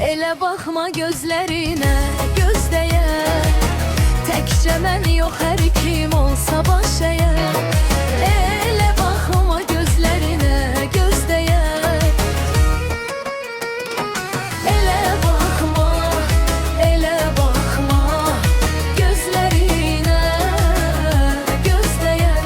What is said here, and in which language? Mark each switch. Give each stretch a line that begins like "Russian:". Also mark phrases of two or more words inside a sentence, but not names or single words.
Turkish: Ele bakma gözlerine, göz değer.
Azerbaijani: Tekçe mən yox, hər kim olsa baş eğer.
Turkish: Ele bakma gözlerine, göz değer. Ele bakma, ele bakma gözlerine, göz değer.